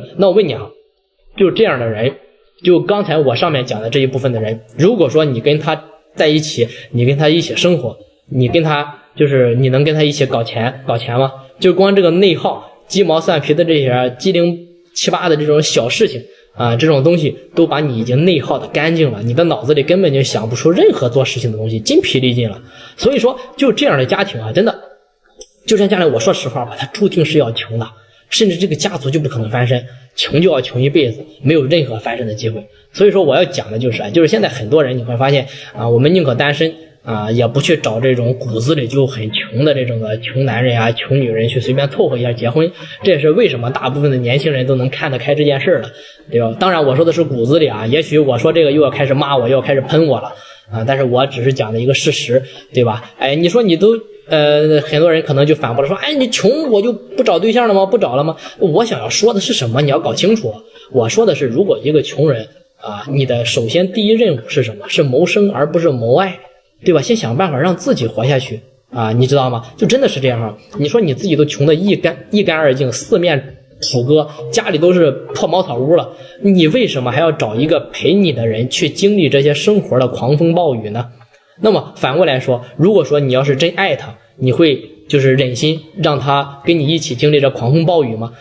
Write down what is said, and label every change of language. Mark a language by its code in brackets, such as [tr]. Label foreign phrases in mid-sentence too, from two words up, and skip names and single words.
[zh] 那我問你啊，就這樣的人，就剛才我上面講的這一部分的人，如果說你跟他在一起，你跟他一起生活，你跟他就是你能跟他一起搞钱嗎？就光這個內耗鸡毛蒜皮的這些鸡零七八的這種小事情啊，這種東西都把你已經內耗的乾淨了，你的腦子裡根本就想不出任何做事情的東西，筋疲力盡了。所以说就這樣的家庭啊，真的就这樣家庭，我說實話吧，他注定是要窮的，甚至這個家族就不可能翻身，窮就要窮一輩子，沒有任何翻身的機會。所以說我要講的就是現在很多人你會發現啊，我們寧可單身啊，也不去找這種骨子裡就很窮的這種的窮男人啊、窮女人去隨便湊合一下結婚。這也是為什麼大部分的年輕人都能看得開這件事了，對吧？當然我說的是骨子裡啊，也許我說這個又要開始罵我，又要開始噴我了啊，但是我只是講的一個事實，對吧？哎，你說你都很多人可能就反駁了說，哎，你窮我就不找對象了嗎？不找了嗎？我想要說的是什麼？你要搞清楚。我說的是，如果一個窮人啊，你的首先第一任務是什麼？是謀生而不是謀愛，對吧？先想辦法讓自己活下去啊，你知道嗎？就真的是這樣啊。你說你自己都窮得一乾二淨，四面楚歌，家裡都是破茅草屋了，你為什麼還要找一個陪你的人去經歷這些生活的狂風暴雨呢？那麼反過來說，如果說你要是真愛他，你會就是忍心讓他跟你一起經歷這狂風暴雨嗎？